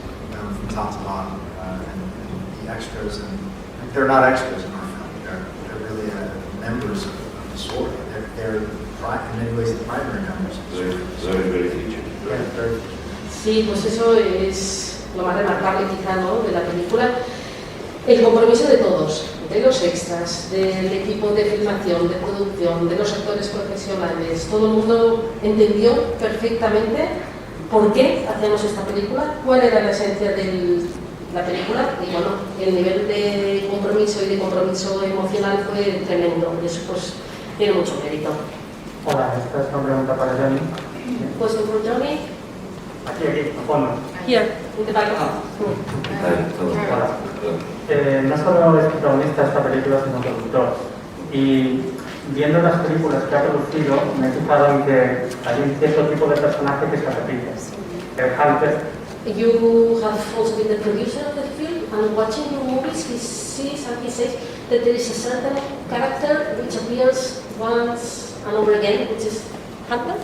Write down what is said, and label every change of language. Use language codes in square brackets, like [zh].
[en] from top to bottom, and the extras, and they're not extras in our film. They're really members of the story. They're in many ways the primary members. Very featured. Yeah, very featured. [es] Sí, pues eso es lo más remarcable quizá, ¿no?, de la película. El compromiso de todos, de los extras, del equipo de filmación, de producción, de los actores profesionales. Todo el mundo entendió perfectamente por qué hacíamos esta película, cuál era la esencia de la película, y bueno, el nivel de compromiso y de compromiso emocional fue tremendo, y eso pues tiene mucho mérito. Hola, esta es una pregunta para Johnny. [en] Question for Johnny? [es] Aquí, a fondo. [en] Here, in the back. [es] Hola. No solo es protagonista de esta película, sino productor. Y viendo las películas que ha producido, me he fijado en que hay un cierto tipo de personaje que se repite. El Hunter. [en] You have also been the producer of the film, and watching your movies, he sees and he says that there is a certain character which appears once and over again, which is Hunter.